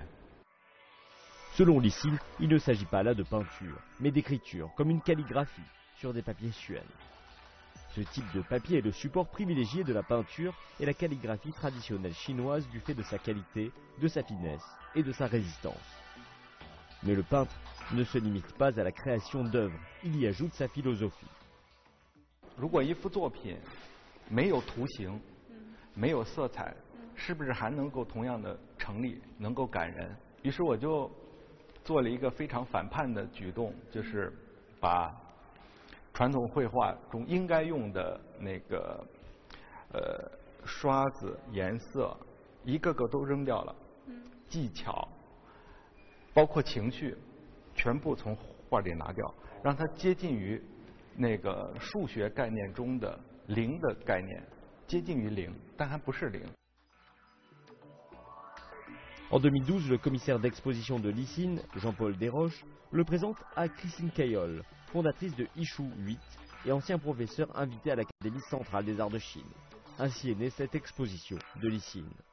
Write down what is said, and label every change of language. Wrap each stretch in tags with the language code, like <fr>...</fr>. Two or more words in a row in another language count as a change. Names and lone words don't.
<fr>Selon Li Xin, il ne s'agit pas là de peinture, mais d'écriture, comme une calligraphie, sur des papiers chuen. Ce type de papier est le support privilégié de la peinture et la calligraphie traditionnelle chinoise du fait de sa qualité, de sa finesse et de sa résistance. Mais le peintre ne se limite pas à la création d'œuvres, il y ajoute sa philosophie.</fr> <zh>如果一幅作品没有图形，没有色彩，是不是还能够同样的成立，能够感人？于是我就做了一个非常反叛的举动，就是把传统绘画中应该用的那个刷子、颜色，一个个都扔掉了，技巧，包括情绪，全部从画里拿掉，让它接近于那个数学概念中的零的概念，接近于零，但还不是零。</zh> <fr>En 2012, le commissaire d'exposition de Li Xin, Jean-Paul Desroches, le présente à Christine Caillol, fondatrice de Ishu 8 et ancien professeur invité à l'Académie centrale des arts de Chine. Ainsi est née cette exposition de Li Xin.</fr>